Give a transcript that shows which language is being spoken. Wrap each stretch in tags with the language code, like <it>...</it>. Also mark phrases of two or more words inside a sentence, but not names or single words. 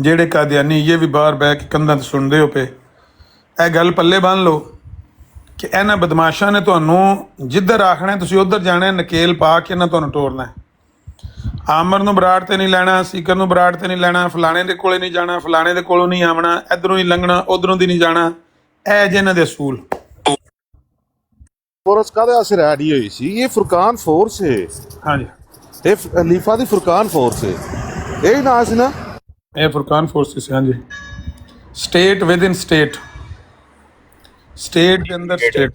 <pa>ਜਿਹੜੇ ਕਾਦਿਆਨੀ ਯੇ ਭੀ ਬਾਹਰ ਬਹਿ ਕੇ ਕੰਧਾਂ ਤੇ ਸੁਨਤੇ ਹੋ ਪਏ, ਯਹ ਗੱਲ ਪੱਲੇ ਬੰਨ੍ਹ ਲੋ ਕਿ ਇਨ੍ਹਾਂ ਬਦਮਾਸ਼ਾਂ ਨੇ ਤੁਹਾਨੂੰ ਜਿੱਧਰ ਆਖਣਾ ਹੈ ਤੁਸੀਂ ਉੱਧਰ ਜਾਣਾ ਹੈ, ਨਕੇਲ ਪਾ ਕੇ ਇਨ੍ਹਾਂ ਤੁਹਾਨੂੰ ਤੋੜਨਾ ਹੈ। ਆਮਰ ਨੂੰ ਬਰਾੜ ਤੇ ਨਹੀਂ ਲੈਣਾ, ਸੀਕਰ ਨੂੰ ਬਰਾੜ ਤੇ ਨਹੀਂ ਲੈਣਾ, ਫਲਾਣੇ ਦੇ ਕੋਲੇ ਨਹੀਂ ਜਾਣਾ, ਫਲਾਣੇ ਦੇ ਕੋਲੋਂ ਨਹੀਂ ਆਵਣਾ, ਇੱਧਰੋਂ ਨਹੀਂ ਲੰਘਣਾ, ਉੱਧਰੋਂ ਦੀ ਨਹੀਂ ਜਾਣਾ। ਇਹ ਜੇ ਇਹਨਾਂ ਦੇ ਅਸੂਲ। ਫੋਰਸ ਕਾਹਦੇ ਵਾਸਤੇ ਰੈਡੀ ਹੋਈ ਸੀ? ਇਹ ਫੁਰਕਾਨ ਫੋਰਸ ਹੈ। ਹਾਂਜੀ, ਇਹ ਖਲੀਫਾ ਦੀ ਫੁਰਕਾਨ ਫੋਰਸ ਹੈ, ਇਹ ਨਾਂ ਸੀ ਨਾ? ਇਹ ਫੁਰਕਾਨ ਫੋਰਸਿਸ। ਹਾਂਜੀ,</pa> <en>state within state,</en> <pa>ਸਟੇਟ ਦੇ ਅੰਦਰ ਸਟੇਟ,</pa>